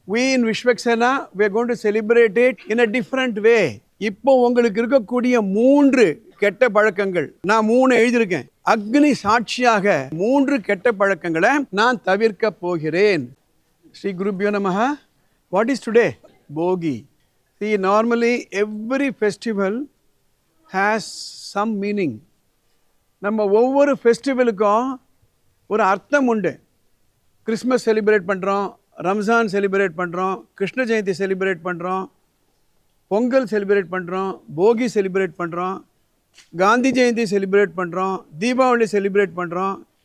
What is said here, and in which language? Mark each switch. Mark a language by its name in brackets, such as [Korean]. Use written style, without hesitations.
[English] we in Vishwaksena, we are going to celebrate it in a different way. [Tamil] இப்போ உங்களுக்கு இருக்கக்கூடிய 3 கெட்ட பழக்கங்கள் நான் 3 எழுதியிருக்கேன். அக்னி சாட்சியாக 3 கெட்ட பழக்கங்களை நான் தவிர்க்க போகிறேன். [English] ஸ்ரீ குருபியோ நமஹ. What is today? Bogi. See, normally every festival has some meaning. [Tamil] நம்ம ஒவ்வொரு ஃபெஸ்டிவலுக்கும் ஒரு அர்த்தம் உண்டு. கிறிஸ்மஸ் செலிப்ரேட் பண்ணுறோம், ரம்ஜான் செலிப்ரேட் பண்ணுறோம், கிருஷ்ண ஜெயந்தி செலிப்ரேட் பண்ணுறோம், பொங்கல் செலிப்ரேட் பண்ணுறோம், போகி செலிப்ரேட் பண்ணுறோம், காந்தி ஜெயந்தி செலிப்ரேட் பண்ணுறோம், தீபாவளி செலிப்ரேட் பண்ணுறோம்.